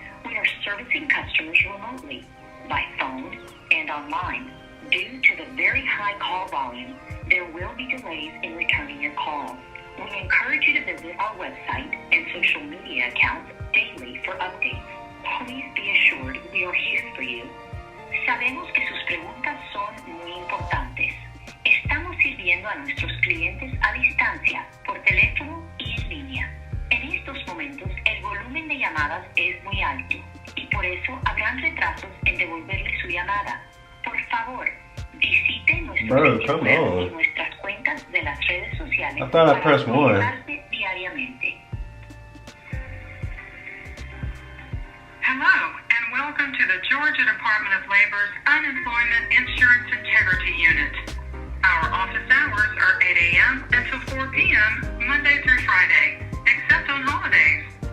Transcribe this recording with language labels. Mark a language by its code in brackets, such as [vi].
[en] We are servicing customers remotely, by phone and online. Due to the very high call volume, there will be delays in returning your calls. We encourage you to visit our website and social media accounts daily for updates. Please be assured we are here for you. [es] Sabemos que sus preguntas son muy importantes. Estamos sirviendo a nuestros clientes a distancia, por teléfono y en línea. En estos momentos, el volumen de llamadas es muy alto y por eso habrán retrasos en devolverle su llamada. Por favor, visite nuestro sitio web y nuestras cuentas de las redes sociales para comunicarse diariamente. [en] Hello, and welcome to the Georgia Department of Labor's Unemployment Insurance Integrity Unit. Our office hours are 8 a.m. until 4 p.m. Monday through Friday, except on holidays.